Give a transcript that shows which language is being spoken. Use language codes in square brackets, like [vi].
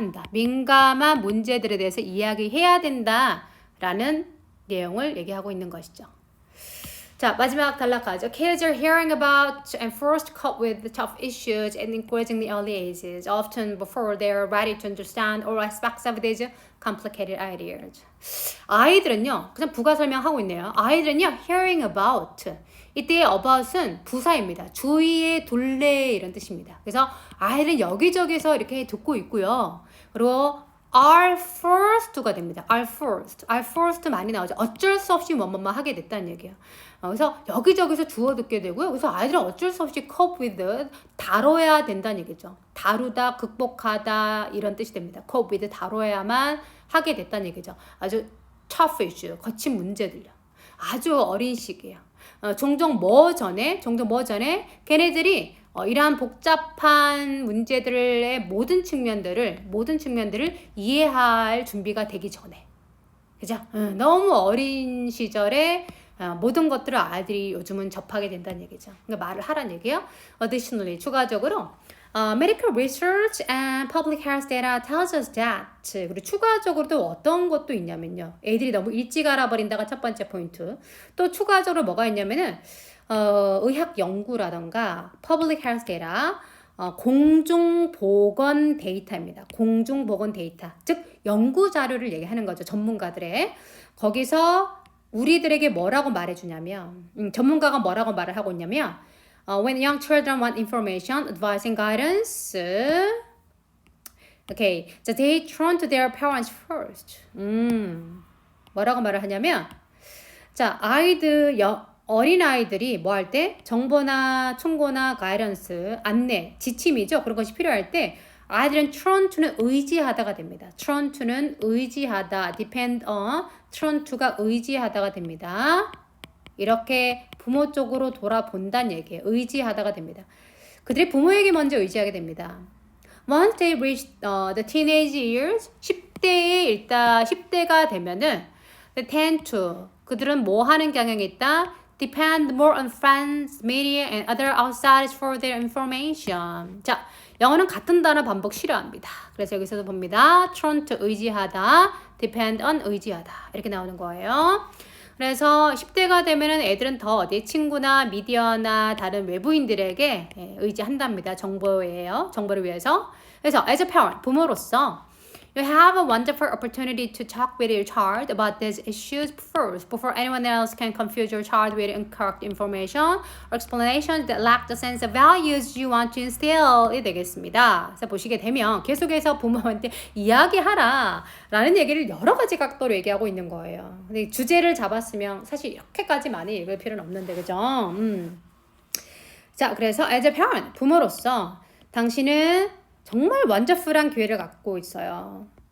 [ko] 민감한 문제들에 대해서 이야기해야 된다라는 내용을 얘기하고 있는 것이죠. 자, 마지막 단락 가죠. [en] Kids are hearing about and first cope with the tough issues and encouraging the early ages, often before they are ready to understand all aspects of these complicated ideas. [ko] 아이들은요, 그냥 부가 설명하고 있네요. 아이들은요, hearing about. 이때의 about은 부사입니다. 주위에 둘래 이런 뜻입니다. 그래서 아이들은 여기저기서 이렇게 듣고 있고요. 그리고 are first가 됩니다. are first 많이 나오죠. 어쩔 수 없이 뭐뭐뭐 하게 됐다는 얘기예요. 그래서 여기저기서 주워 듣게 되고요. 그래서 아이들은 어쩔 수 없이 cope with, 다뤄야 된다는 얘기죠. 다루다, 극복하다 이런 뜻이 됩니다. cope with, 다뤄야만 하게 됐다는 얘기죠. 아주 tough issue, 거친 문제들요. 아주 어린 시기예요. 종종 뭐 전에 걔네들이 이러한 복잡한 문제들의 모든 측면들을 이해할 준비가 되기 전에. 그죠? 너무 어린 시절에 모든 것들을 아이들이 요즘은 접하게 된다는 얘기죠. 그러니까 말을 하라는 얘기예요. [en] Additionally, [ko] 추가적으로 [en] medical research and public health data tells us that. [ko] 그리고 추가적으로도 어떤 것도 있냐면요. 애들이 너무 일찍 알아버린다가 첫 번째 포인트. 또 추가적으로 뭐가 있냐면은 의학 연구라던가 public health data, 공중보건 데이터입니다. 공중보건 데이터. 즉 연구 자료를 얘기하는 거죠. 전문가들의. 거기서 우리들에게 뭐라고 말해주냐면 전문가가 뭐라고 말을 하고 있냐면 [en] when young children want information, advice and guidance, okay, so they turn to their parents first. [ko] 뭐라고 말을 하냐면 자, 어린아이들이 뭐 할 때 정보나 충고나 가이던스, 안내, 지침이죠. 그런 것이 필요할 때 아이들은 turn to는 의지하다가 됩니다. turn to는 의지하다, depend on, turn to가 의지하다가 됩니다. 이렇게 부모 쪽으로 돌아본다는 얘기예요. 의지하다가 됩니다. 그들이 부모에게 먼저 의지하게 됩니다. [en] Once they reach the teenage years, [ko] 10대가 되면은 [en] they tend to, [ko] 그들은 뭐 하는 경향이 있다? [en] Depend more on friends, media, and other outsiders for their information. [ko] 자, 영어는 같은 단어 반복 싫어합니다. 그래서 여기서도 봅니다. turn to 의지하다, depend on 의지하다 이렇게 나오는 거예요. 그래서 10대가 되면은 애들은 더 어디 친구나 미디어나 다른 외부인들에게 의지한답니다. 정보를 위해서. 그래서 [en] as a parent, [ko] 부모로서 [en] You have a wonderful opportunity to talk with your child about these issues first before anyone else can confuse your child with incorrect information or explanations that lack the sense of values you want to instill. [ko] 이 되겠습니다. 그래서 보시게 되면 계속해서 부모한테 이야기하라 라는 얘기를 여러 가지 각도로 얘기하고 있는 거예요. 근데 주제를 잡았으면 사실 이렇게까지 많이 읽을 필요는 없는데 그죠? 자, 그래서 as a parent, 부모로서 당신은 정말 원더풀한 기회를 갖고 있어요.